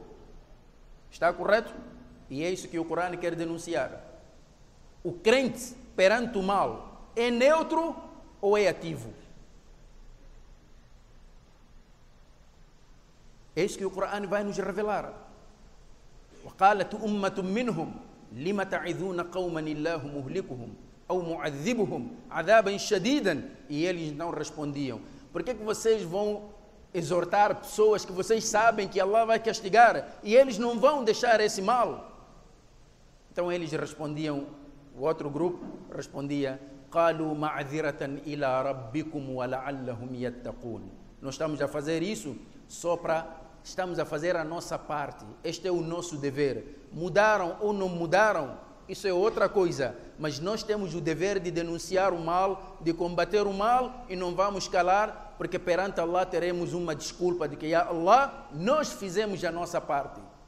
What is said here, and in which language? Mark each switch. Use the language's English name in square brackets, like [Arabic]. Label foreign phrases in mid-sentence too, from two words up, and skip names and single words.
[Portuguese] Está correto? E é isso que o Corão quer denunciar. O crente perante o mal é neutro ou é ativo? É isso que o Corão vai nos revelar. [Arabic] وقالت أمة منهم لم تعظون قوما الله مهلكهم أو معذبهم عذابا شديدا. [Portuguese] E eles não respondiam: por que vocês vão exortar pessoas que vocês sabem que Allah vai castigar e eles não vão deixar esse mal? Então eles respondiam, o outro grupo respondia: [Arabic] قالوا معذرة إلى ربكم ولعلهم يتقون. [Portuguese] Nós estamos a fazer isso estamos a fazer a nossa parte. Este é o nosso dever. Mudaram ou não mudaram, isso é outra coisa. Mas nós temos o dever de denunciar o mal, de combater o mal e não vamos calar, porque perante Allah teremos uma desculpa de que, [Arabic] يا الله, [Portuguese] nós fizemos a nossa parte.